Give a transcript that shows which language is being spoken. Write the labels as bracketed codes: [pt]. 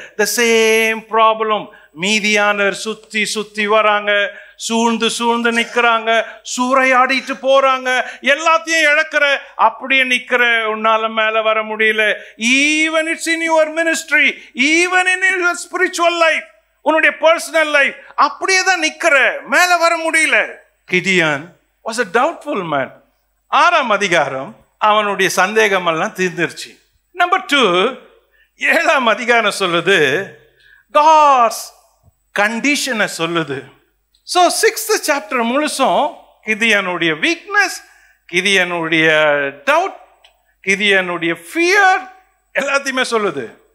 [en] The same problem. [ta] மீதியானர் சுத்தி சுத்தி வராங்க, சூழ்ந்து நிக்கிறாங்க, சூறையாடிட்டு போறாங்க, எல்லாத்தையும் இழக்கிற, அப்படியே நிக்கிற, உன்னால மேல வர முடியல. [en] even it's in your ministry, even in your spiritual life, [ta] உன்னுடைய பர்சனல் லைஃப், அப்படியே தான் நிக்கிற, மேல வர முடியல. [en] Gideon was a doubtful man. [ta] 6ஆம் அதிகாரம் அவனுடைய சந்தேகம் எல்லாம் தீர்ந்துருச்சு. நம்பர் 2, 7ஆம் அதிகாரம் சொல்லுது God's கண்டிஷனை சொல்லுது. ஸோ 6th சாப்டர் முழுசும் கிதியனுடைய வீக்னஸ், கிதியனுடைய டவுட், கிதியனுடைய ஃபியர் எல்லாத்தையுமே சொல்லுது.